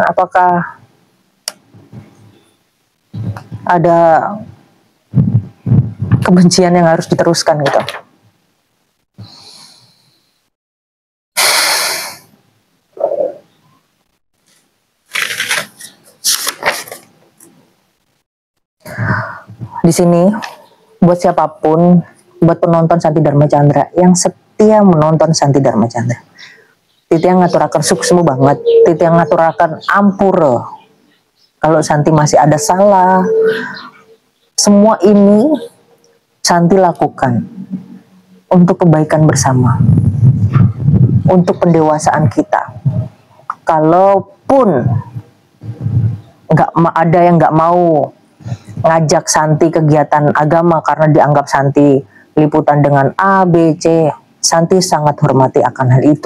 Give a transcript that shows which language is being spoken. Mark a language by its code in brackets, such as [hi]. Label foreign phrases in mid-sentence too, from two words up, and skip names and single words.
[id] Apakah ada kebencian yang harus diteruskan gitu? Di sini buat siapapun, buat penonton Santi Dharma Chandra yang setia menonton Santi Dharma Chandra, Titi yang [ban] ngaturakan suksemu [id] banget, Titi yang [ban] ngaturakan ampura [id] kalau Santi masih ada salah. Semua ini Santi lakukan untuk kebaikan bersama, untuk pendewasaan kita. kalaupun ada yang nggak mau ngajak Santi kegiatan agama karena dianggap Santi liputan dengan A, B, C, Santi sangat hormati akan hal itu.